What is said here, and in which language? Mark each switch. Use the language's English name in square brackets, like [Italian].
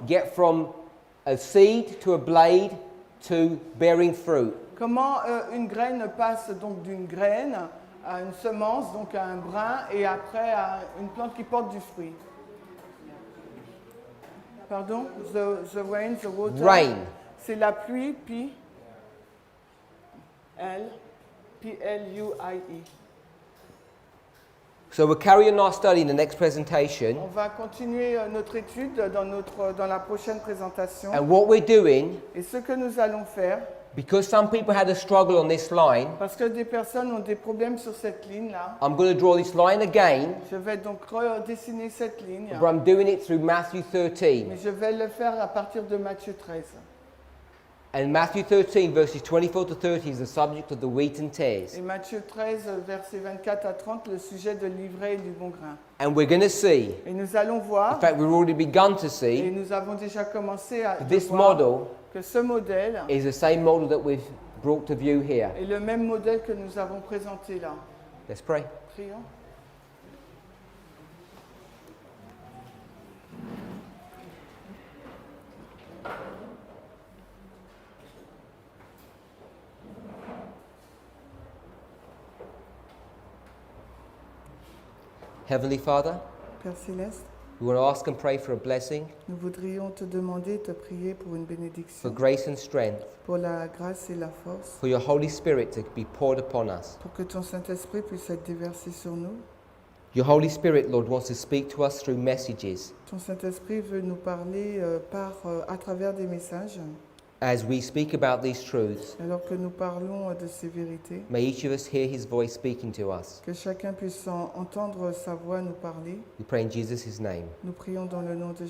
[English] get from a seed to a blade to bearing fruit? [French] comment une graine passe donc d'une graine à une semence, donc à un brin, et après à une plante qui porte du fruit? [English] Pardon? The rain, the water. Rain. [French] C'est la pluie, puis P-L-U-I-E. [English] So we'll carry on our study in the next presentation. [French] On va continuer notre étude dans la prochaine présentation. [English] And what we're doing, [French] Et ce que nous allons faire, [English] because some people had a struggle on this line, [French] parce que des personnes ont des problèmes sur cette ligne-là, [English] I'm going to draw this line again, [French] je vais donc redessiner cette ligne, [English] but I'm doing it through Matthew 13. [French] mais je vais le faire à partir de Matthieu 13. [English] And Matthew 13, verses 24 to 30 is the subject of the wheat and tares. [French] Et Matthieu 13, versets 24 à 30, le sujet de l'ivraie et du bon grain. [English] And we're going to see, [French] Et nous allons [English] in [French] voir, [English] fact, we've already begun to [French] et [English] see, [French] nous avons déjà commencé à [English] this [French] voir [English] model [French] que ce modèle [English] is the same model that we've brought to view here. [French] est le même modèle que nous avons présenté là. [English] Let's pray. [French] Prions. [English] Heavenly Father, [French] Père Céleste, [English] we want to ask and pray for a blessing, [French] nous voudrions te demander, te prier pour une [English] for [French] bénédiction, [English] grace and strength, [French] pour la grâce et la force, [English] for your Holy Spirit to be poured upon us. [French] pour que ton Saint-Esprit puisse être déversé sur nous. [English] Your Holy Spirit, Lord, wants to speak to us through messages [French] Ton Saint-Esprit veut nous parler à travers des messages. [English] as we speak about these truths. [French] Alors que nous parlons de ces vérités, [English] May each of us hear his voice speaking to us. [French] que chacun puisse entendre sa voix nous parler. [English] We pray in Jesus' name. [French] Nous prions dans le nom de